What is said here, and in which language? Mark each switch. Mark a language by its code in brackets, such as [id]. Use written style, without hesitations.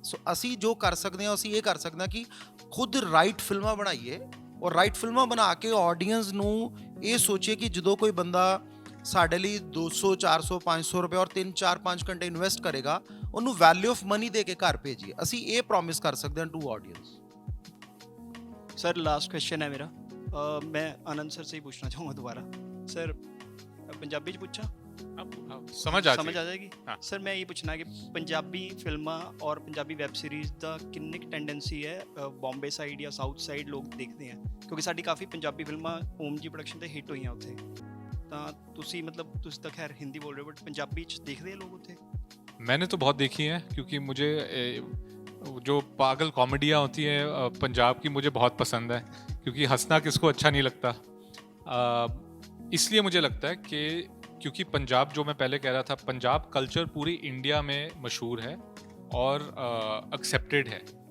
[pa] ਸੋ ਅਸੀਂ ਜੋ ਕਰ ਸਕਦੇ ਹਾਂ, ਅਸੀਂ ਇਹ ਕਰ ਸਕਦੇ ਹਾਂ ਕਿ ਖੁਦ ਰਾਈਟ ਫਿਲਮਾਂ ਬਣਾਈਏ ਔਰ ਰਾਈਟ ਫਿਲਮਾਂ ਬਣਾ ਕੇ ਆਡੀਅੰਸ ਨੂੰ ਇਹ ਸੋਚੀਏ ਕਿ ਜਦੋਂ ਕੋਈ ਬੰਦਾ ਸਾਡੇ ਲਈ 200 400 500 ਰੁਪਏ ਔਰ 3-4-5 ਘੰਟੇ ਇਨਵੈਸਟ ਕਰੇਗਾ, ਉਹਨੂੰ [en] value of money [pa] ਦੇ ਕੇ ਘਰ ਭੇਜੀਏ। ਅਸੀਂ ਇਹ ਪ੍ਰੋਮਿਸ ਕਰ ਸਕਦੇ ਹਾਂ to audience. [hi] Sir last question है मेरा, मैं आनंद सर से ही पूछना चाहूँगा दोबारा। [pa] सर पंजाबी च पूछा, [hi] समझ आ जाएगी? हाँ। [pa] सर मैं ये पूछना कि पंजाबी फिल्मां और पंजाबी वैब सीरीज़ ਦਾ ਕਿੰਨੀ ਕੁ ਟੈਂਡੈਂਸੀ ਹੈ ਬੰਬੇ ਸਾਈਡ ਜਾਂ ਸਾਊਥ ਸਾਈਡ ਲੋਕ ਦੇਖਦੇ ਆ? ਕਿਉਂਕਿ ਸਾਡੀ ਕਾਫੀ ਪੰਜਾਬੀ ਫਿਲਮਾਂ ਓਮ ਜੀ ਪ੍ਰੋਡਕਸ਼ਨ ਤੇ ਹਿੱਟ ਹੋਈਆਂ ਉੱਥੇ, ਤਾਂ ਤੁਸੀਂ ਮਤਲਬ ਤੁਸੀਂ ਤਾਂ ਖੈਰ ਹਿੰਦੀ ਬੋਲ ਰਹੇ ਹੋ, ਬਟ ਪੰਜਾਬੀ ਚ ਦੇਖਦੇ ਆ ਲੋਕ ਉੱਥੇ? [hi] मैंने तो बहुत देखी हैं, क्योंकि मुझे जो पागल कॉमेडियाँ होती हैं पंजाब की मुझे बहुत पसंद है, क्योंकि हंसना किसको अच्छा नहीं लगता। इसलिए मुझे लगता है कि क्योंकि पंजाब, जो मैं पहले कह रहा था, पंजाब कल्चर पूरी इंडिया में मशहूर है और एक्सेप्टेड है।